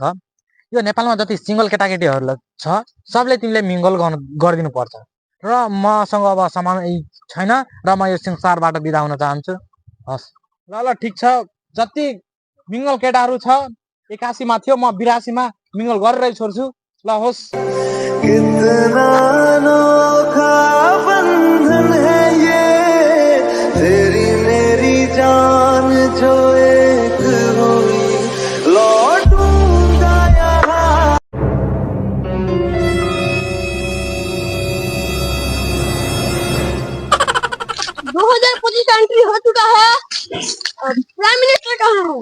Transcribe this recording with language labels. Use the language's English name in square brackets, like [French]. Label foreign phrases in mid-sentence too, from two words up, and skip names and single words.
[Nepali] यो नेपालमा जति सिङ्गल केटाकेटीहरू छ सबले तिमीले मिङ्गल गरिदिनु पर्छ। र मसँग अब सामान छैन र म यो संसारबाट बिदा हुन चाहन्छु। हस् ल ठिक छ, जति मिङ्गल केटाहरू छ 81मा थियो, म 82मा मिङ्गल गरेरै छोड्छु। ल होस्। [Hindi] कितना अनोखा बंधन है ये, तेरी मेरी जान जो एक हुई, लौटूंगा यहाँ। 2025 एंट्री हो चुका है और [English] prime minister [Hindi] कहाँ है?